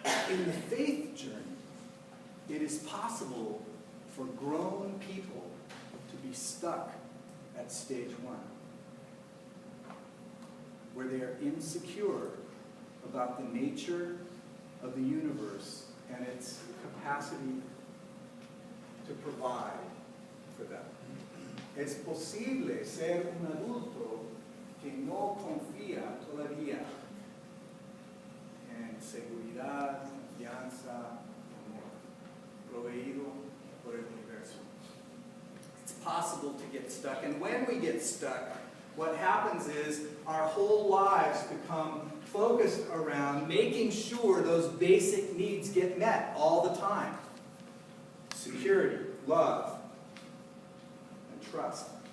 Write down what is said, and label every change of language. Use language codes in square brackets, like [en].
[en] In the faith journey, it is possible for grown people to be stuck at stage 1, where they are insecure about the nature of the universe and its capacity to provide for them. [es] Es posible ser un adulto que no confía todavía en seguridad, confianza, amor, proveído por el universo. [en] It's possible to get stuck, and when we get stuck, what happens is our whole lives become focused around making sure those basic needs get met all the time. Security, love, and trust.